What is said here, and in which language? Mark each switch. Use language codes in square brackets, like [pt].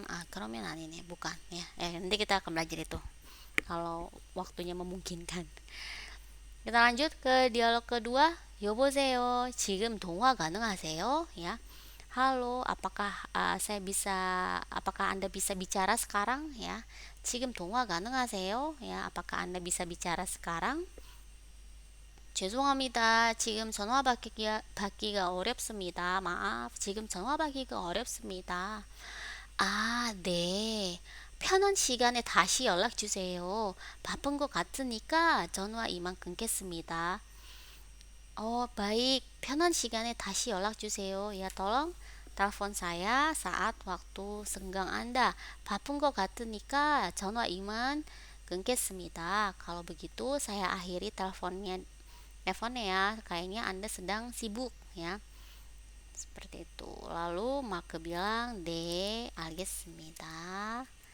[id] Kromion ini bukan, ya. Nanti kita akan belajar itu kalau waktunya memungkinkan. Kita lanjut ke dialog kedua. [ko] 여보세요, 지금 통화 가능하세요? [id] Ya. Halo, apakah apakah Anda bisa bicara sekarang, ya? [ko] 지금 통화 가능하세요? [id] Ya, apakah Anda bisa bicara sekarang? [ko] 죄송합니다. 지금 전화 받기가 어렵습니다. 마af, 지금 전화 받기가 어렵습니다. 네. 편한 시간에 다시 연락 주세요. 바쁜 것 같으니까 전화 이만 끊겠습니다. [id] Baik. [ko] 편한 시간에 다시 연락 주세요. [id] Ya, tolong telepon saya saat waktu senggang Anda. [ko] 바쁜 것 같으니까 전화 이만 끊겠습니다. [id] Kalau begitu saya akhiri teleponnya, ya. Kayaknya Anda sedang sibuk, ya. Seperti itu. Lalu Make bilang, [ko] 네, 알겠습니다.